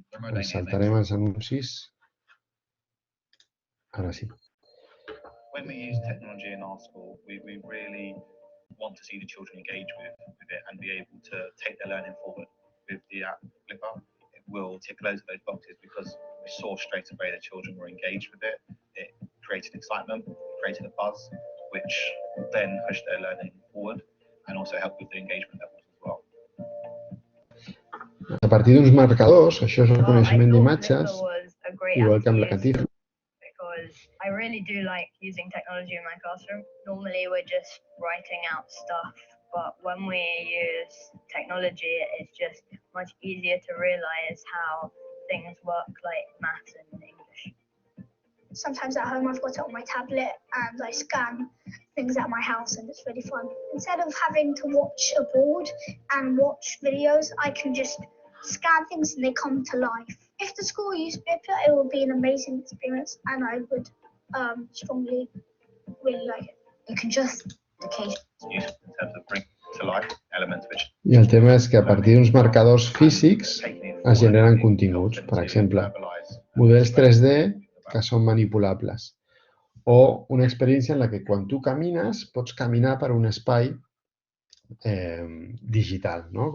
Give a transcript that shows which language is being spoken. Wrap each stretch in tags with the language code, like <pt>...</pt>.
<ca>Ens saltarem els anuncis. Ara sí.</ca> <en>When we use technology in our school, we really want to see the children engage with it and be able to take their learning forward. With the app Flipper, it will tick loads of those boxes because we saw straight away the children were engaged with it. It created excitement, created a buzz, which then pushed their learning forward and also helped with the engagement levels as well.</en> <ca>A partir d'uns marcadors, això és reconeixement d'imatges, igual que amb la Catifa.</ca> <en>I really do like using technology in my classroom. Normally we're just writing out stuff, but when we use technology, it's just much easier to realize how things work, like maths and English. Sometimes at home I've got it on my tablet and I scan things at my house and it's really fun. Instead of having to watch a board and watch videos, I can just scan things and they come to life. If the school used Flipper, it would be an amazing experience and I would strongly really like it. You can just occasionally use it in terms of bring to life elements which...</en> <ca>I el tema és que a partir d'uns marcadors físics es generen continguts. Per exemple, models 3D que són manipulables. O una experiència en la que quan tu camines pots caminar per un espai digital, no?</ca>